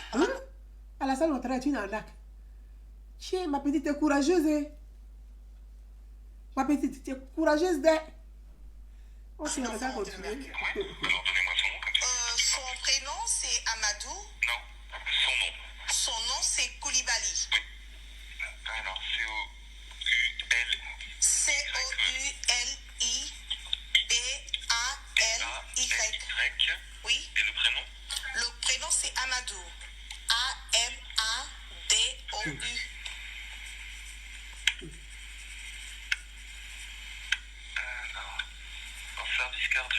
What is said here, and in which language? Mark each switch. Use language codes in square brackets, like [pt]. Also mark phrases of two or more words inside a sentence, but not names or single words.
[fr] Alassane Ouattara est une arnaque. Tiens, ma petite, t'es courageuse, hein? Ma petite, t'es courageuse, hein? Ok, on va continuer. Alors, donnez-moi son nom, comme ça. Son prénom, c'est Amadou. Non, son nom. Son nom, c'est Coulibaly. Oui. Alors, C-O-U-L... C-O-U-L-I-B-A-L-Y. Oui. Et le prénom? Le prénom, c'est Amadou. A-M-A-D-O-U. Alors, en service cardio.